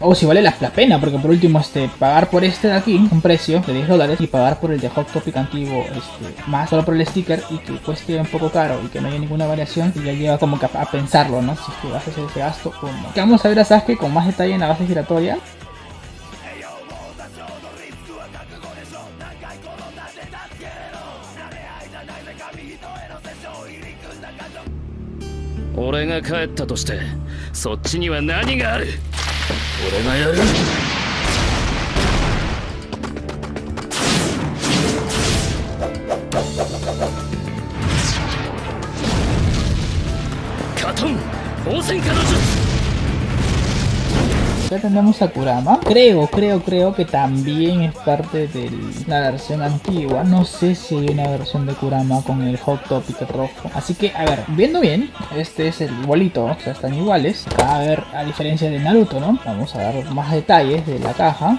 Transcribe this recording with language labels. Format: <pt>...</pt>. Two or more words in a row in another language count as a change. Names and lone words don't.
<es>O si vale la pena, porque por último, pagar por este de aquí, un precio de $10, y pagar por el de Hot Topic antiguo, más solo por el sticker, y que cueste un poco caro y que no haya ninguna variación, y ya lleva como que a pensarlo, ¿no? Si es que vas a hacer ese gasto o no. Que vamos a ver a Sasuke con más detalle en la base giratoria.</es> <ja>俺が帰ったとしてそっちには何がある。俺がやる。カトン放線化の術。</ja> <es>Ya tenemos a Kurama. Creo que también es parte de la versión antigua. No sé si hay una versión de Kurama con el Hot Topic rojo. Así que, a ver, viendo bien, este es el igualito, o sea, están iguales. A ver, a diferencia de Naruto, ¿no? Vamos a dar más detalles de la caja.</es>